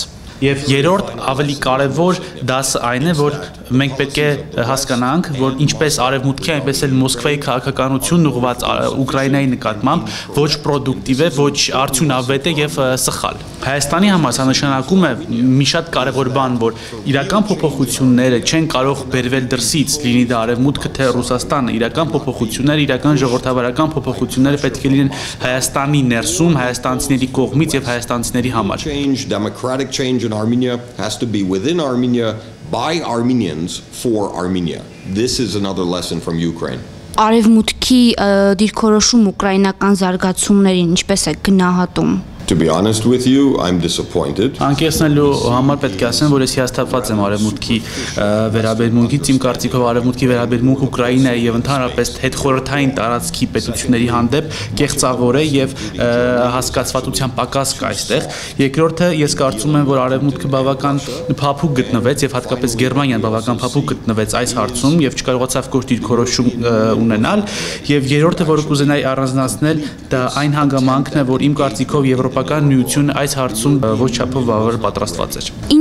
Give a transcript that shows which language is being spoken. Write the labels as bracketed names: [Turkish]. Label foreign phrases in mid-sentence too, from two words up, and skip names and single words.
[Armenian] Եվ երրորդ ավելի կարևոր դասը այն է, որ մենք պետք է հասկանանք, որ ինչպես արևմուտքի, այնպես էլ Մոսկվայի քաղաքականությունն ուղղված Ուկրաինայի նկատմամբ ոչ պրոդուկտիվ է, ոչ արդյունավետ է եւ սխալ։ Հայաստանի համար սա նշանակում է մի շատ կարևոր բան, որ իրական փոփոխությունները չեն կարող բերվել դրսից, լինի դա արևմուտքը թե Ռուսաստանը, իրական փոփոխությունները, իրական ժողովրդավարական փոփոխությունները պետք է լինեն Հայաստանի ներսում, հայաստանցիների կողմից եւ հայաստանցիների համար։ [English] Democratic change in Armenia has to be within Armenia by Armenians for Armenia. This is another lesson from Ukraine. [Armenian] Արևմուտքի դիրքորոշում ուկրաինական զարգացումներին ինչպես է գնահատում։ [English] To be honest with you, I'm disappointed. [Armenian] Անկեղծնելու համար պետք է ասեմ, որ ես հիասթափված եմ արևմուտքի վերաբերմունքից, իմ կարծիքով արևմուտքի վերաբերմունքը Ուկրաինայի եւ ընդհանրապես հետխորհրդային տարածքի պետությունների հանդեպ կեղծավոր է եւ հասկացվածության պակաս կա այստեղ։ Երկրորդը, ես կարծում եմ, որ արևմուտքը բավական փափուկ գտնվեց եւ հատկապես Գերմանիան բավական փափուկ գտնվեց այս հարցում եւ չկարողացավ կողմ դիրքորոշում ունենալ։ Եվ երրորդը, որ կուզենայի առանձնացնել, դա այն հանգամանքն է, որ իմ կարծիքով Եվրոպական միությունը այս հարցում ոչ չափով բավարար պատրաստված էր։ Ինչ